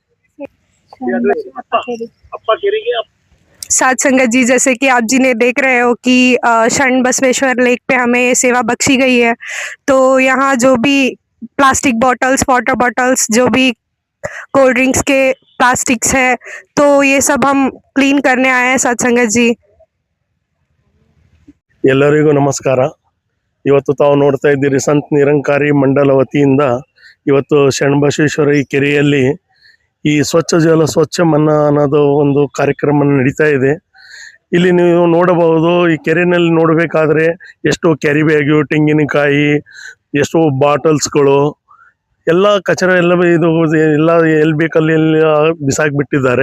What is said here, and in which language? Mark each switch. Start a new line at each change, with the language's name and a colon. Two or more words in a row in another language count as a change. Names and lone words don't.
Hindi: सात संगत जी, जैसे कि आप जी ने देख रहे हो कि शरण बसवेश्वर लेक पे हमें सेवा बख्शी गई है, तो यहाँ जो भी
English: plastic bottles, water bottles,
Hindi: जो भी
English: cold drinks
Hindi: के प्लास्टिक्स है, तो ये सब हम क्लीन करने आए हैं सात संगत जी।
Kannada: ಎಲ್ಲರಿಗೂ ನಮಸ್ಕಾರ. ಇವತ್ತು ತಾವು ನೋಡ್ತಾ ಇದ್ದೀರಿ ಸಂತ ನಿರಂಕಾರಿ ಮಂಡಲ ವತಿಯಿಂದ ಇವತ್ತು ಶರಣಬಸವೇಶ್ವರ ಈ ಕೆರೆಯಲ್ಲಿ ಈ ಸ್ವಚ್ಛ ಜಲ ಸ್ವಚ್ಛ ಮನ ಅನ್ನೋದು ಒಂದು ಕಾರ್ಯಕ್ರಮ ನಡೀತಾ ಇದೆ. ಇಲ್ಲಿ ನೀವು ನೋಡಬಹುದು, ಈ ಕೆರೆಯಲ್ಲಿ ನೋಡಬೇಕಾದ್ರೆ ಎಷ್ಟೋ
English: carry bag,
Kannada: ತೆಂಗಿನಕಾಯಿ, ಎಷ್ಟೋ ಬಾಟಲ್ಸ್ಗಳು ಎಲ್ಲ ಕಚರ ಎಲ್ಲ ಇದು ಎಲ್ಲ ಎಲ್ಲಿ ಬೇಕಲ್ಲಿ ಬಿಸಾಕಿಬಿಟ್ಟಿದ್ದಾರೆ.